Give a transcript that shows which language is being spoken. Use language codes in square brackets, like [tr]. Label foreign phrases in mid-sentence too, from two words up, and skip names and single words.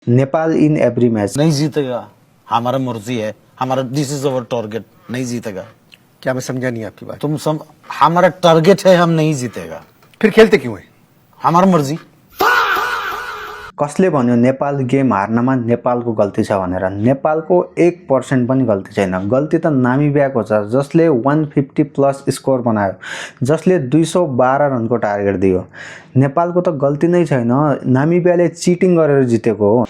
[en] Nepal in every match. [hi] नहीं जीतेगा, हमारा मर्जी है, हमारा [en] this is our target, [hi] नहीं जीतेगा। क्या मैं समझा नहीं आपकी बात? हमारा टारगेट है, हम नहीं जीतेगा। फिर खेलते क्यों है? हमारा मर्जी। [ne] कसले भन्यो नेपाल गेम हार्नमा नेपालको गल्ती छ भनेर? नेपालको 1% पनि गल्ती छैन। गल्ती त नामिबियाको छ, जसले 150 प्लस स्कोर बनायो, जसले 212 रनको टार्गेट दियो। नेपालको त गल्ती नै छैन, नामिबियाले चिटिङ गरेर जितेको हो।